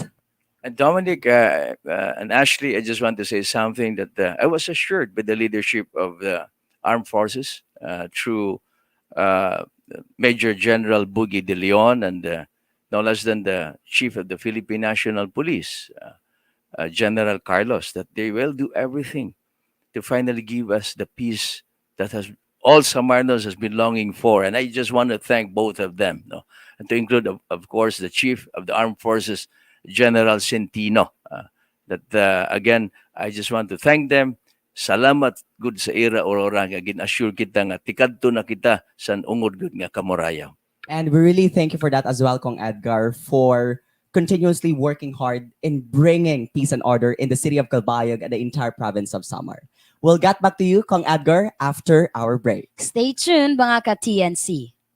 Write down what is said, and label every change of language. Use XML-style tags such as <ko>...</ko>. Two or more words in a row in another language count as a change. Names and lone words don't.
<en>And Dommenic and Ashley, I just want to say something that I was assured by the leadership of the armed forces through Major General Bugi de Leon and no less than the chief of the Philippine National Police, General Carlos, that they will do everything to finally give us the peace that has all Samarnos has been longing for. And I just want to thank both of them, no? And to include, of course, the chief of the armed forces, General Centino. Again, I just want to thank them.</en> <war>Salamat good sa ira orora nga gin-assure kita nga tikadto na kita san ungod gud nga kamurayaw.</war> <en>And we really thank you for that as well, Kong Edgar, for continuously working hard in bringing peace and order in the city of Calbayog and the entire province of Samar. We'll get back to you, Kong Edgar, after our break. Stay tuned mga ka-TNC.</en>